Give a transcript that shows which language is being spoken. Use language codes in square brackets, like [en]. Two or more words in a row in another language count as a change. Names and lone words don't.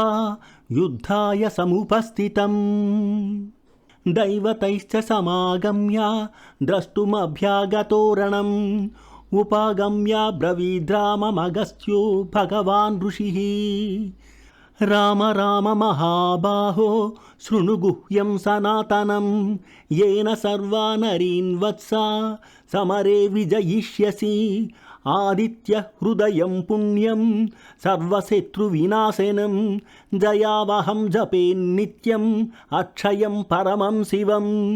[sa] యుద్ధాయ సముపస్థితం దైవతైశ్చ సమాగమ్య ద్రష్టుమభ్యాగతో రణం ఉపాగమ్య బ్రవీద్రామమగస్త్యో భగవాన్ ఋషిః రామ రామ మహాబాహో శృణు గుహ్యం సనాతనం येन सर्वानरीन् वत्सा समरे विजयिष्यसि आदित्य हृदयं पुण्यं सर्वशत्रुविनाशनं जयावहं जपेन्नित्यम् अक्षयं परमं शिवम्